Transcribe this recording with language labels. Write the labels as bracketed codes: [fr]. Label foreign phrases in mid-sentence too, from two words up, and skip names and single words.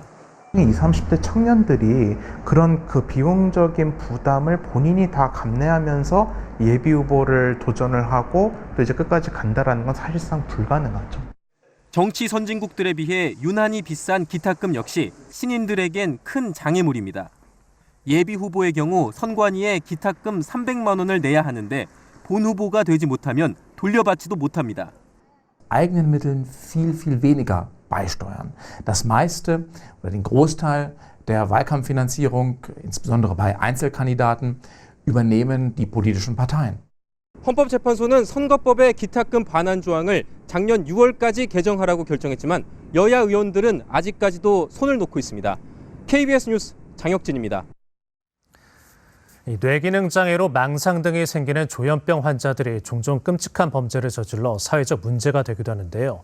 [ko] 20, 30대 청년들이 그런 그 비용적인 부담을 본인이 다 감내하면서 예비 후보를 도전을 하고 또 이제 끝까지 간다라는 건 사실상 불가능하죠. 정치 선진국들에 비해 유난히 비싼 기탁금 역시 신인들에겐 큰 장애물입니다. 예비 후보의 경우 선관위에 기탁금 300만 원을 내야 하는데 본 후보가 되지 못하면 돌려받지도 못합니다. [de] eigenen Mitteln viel weniger beisteuern. Das meiste oder den Großteil der Wahlkampffinanzierung, insbesondere bei Einzelkandidaten, übernehmen die politischen Parteien. [ko] 헌법재판소는 선거법의 기탁금 반환 조항을 작년 6월까지 개정하라고 결정했지만 여야 의원들은 아직까지도 손을 놓고 있습니다. KBS 뉴스 장혁진입니다. 뇌기능 장애로 망상 등이 생기는 조현병 환자들이 종종 끔찍한 범죄를 저질러 사회적 문제가 되기도 하는데요.